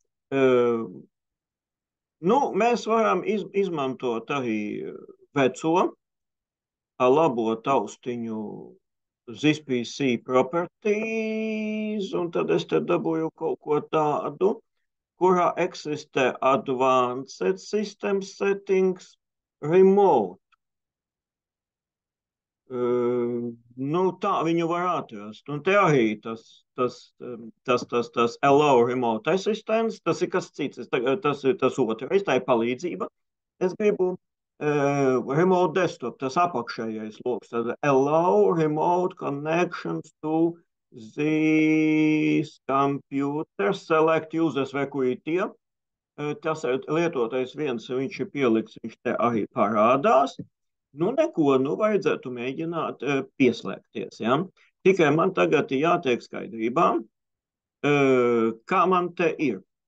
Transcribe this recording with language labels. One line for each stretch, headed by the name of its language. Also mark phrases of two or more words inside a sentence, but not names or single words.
Latvian: Nu, mēs varam izmantot arī veco, labo taustiņu ZPC properties, un tad es te dabūju kaut ko tādu, kurā eksistē
English: advanced system settings remote.
Latvian: Nu, tā viņu var atrast. Un te arī tas
English: allow remote assistance,
Latvian: tas ir kas cits, tas ir tas otrais, tā ir palīdzība. Es gribu
English: remote desktop,
Latvian: tas apakšējais loks, tad
English: allow remote connections to this computer, select users
Latvian: vai kuri tie. Tas lietotais viens, viņš ir pielikts, viņš te arī parādās. Nu, neko, nu, vajadzētu mēģināt pieslēgties, ja? Tikai man tagad ir jātiek skaidrībā, kā man te ir.